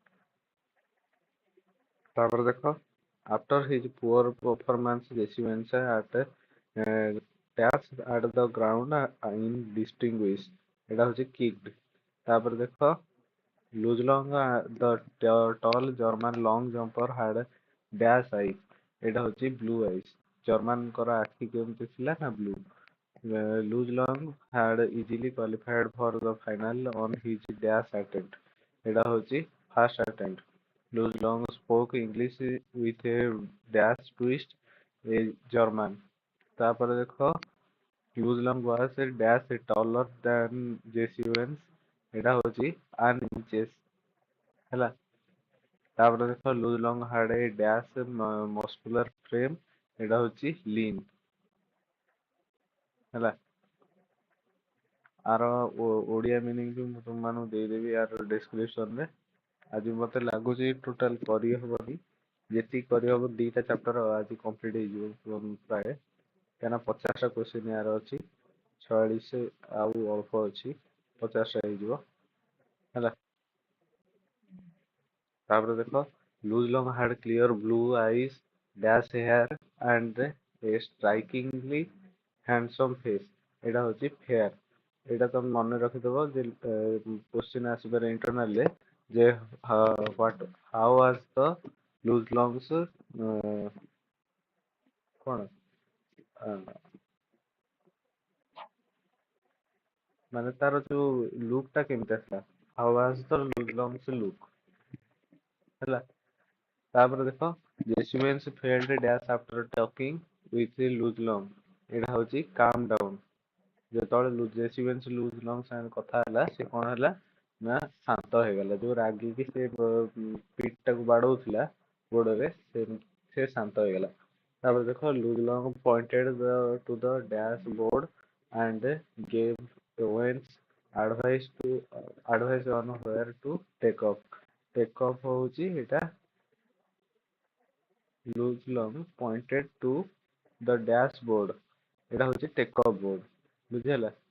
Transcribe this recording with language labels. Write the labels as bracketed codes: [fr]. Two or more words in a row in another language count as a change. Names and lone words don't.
[or] ତାପରେ ଦେଖ [en] after his poor performance Jesse at dash at the ground in distinguish [or] ଏଇଟା ହଉଛି [en] kicked। [or] ତାପରେ ଦେଖ [en] Long the tall German long jumper had dash eyes [or] ଏଇଟା ହଉଛି [en] blue eyes [or] ଜର୍ମାନଙ୍କର ଆଖି କେମିତି ଥିଲା ନା [en] blue। Long had easily qualified for the final on his dash attempt [or] ଏଇଟା ହଉଛି [en] first attempt। Long spoke English with a dash twist a German। [or] ତାପରେ ଦେଖ [en] Long was a dash taller than Jesse [or] ଏଇଟା ହଉଛି [en] an inches ହେଲା। [or] ତାପରେ ଦେଖ [en] Long had a dash muscular frame [or] ଏଇଟା ହଉଛି [en] lean ହେଲା। [or] ଆର ଓଡ଼ିଆ ମିନିଂ ବି ମୁଁ ତୁମମାନଙ୍କୁ ଦେଇଦେବି ଆର ଡେସ୍କ୍ରିପସନରେ। ଆଜି ମତେ ଲାଗୁଛି ଟୋଟାଲ କରିହବନି ଯେତିକି କରିହବ ଦିଟା ଚାପ୍ଟର ଆଜି କମ୍ପ୍ଲିଟ୍ ହେଇଯିବ ପ୍ରାୟ କାହିଁକିନା 50ଟା କ୍ୱେଶ୍ଚିନ୍ ୟାର ଅଛି 46 ଆଉ ଅଳ୍ପ ଅଛି 50ଟା ହେଇଯିବ ହେଲା। ତାପରେ ଦେଖ [en] Long had clear blue eyes dash hair and a strikingly handsome face [or] ଏଇଟା ହଉଛି [en] fair। [or] ଏଇଟା ତମେ ମନେ ରଖିଦବ ଯେ କ୍ୱେଶ୍ଚିନ୍ ଆସିପାରେ ଇଣ୍ଟରନାଲରେ ଯେ [en] what how was the Long's [or] କଣ ମାନେ ତାର ଯୋଉ ଲୁକ୍ ଟା କେମିତି ଥିଲା [en] how was the Long's look [or] ହେଲା। ତାପରେ ଦେଖ [en] Jesse failed dash after talking with Long [or] ଏଇଟା ହଉଛି [en] calm down। [or] ଯେତେବେଳେ Jesse Long ସାଙ୍ଗେ କଥା ହେଲା ସେ କଣ ହେଲା ନା ଶାନ୍ତ ହେଇଗଲା ଯୋଉ ରାଗିକି ସେ ପିଠ ଟାକୁ ବାଡଉଥିଲା ଗୋଡରେ ସେ ଶାନ୍ତ ହେଇଗଲା। ତାପରେ ଦେଖ [en] Long pointed to the dashboard and gave Owens advice on where to take off। take off [or] ହଉଛି ଏଇଟା [en] Long pointed to the dashboard [or] ଏଇଟା ହଉଛି [en] take off board ବୁଝିହେଲା।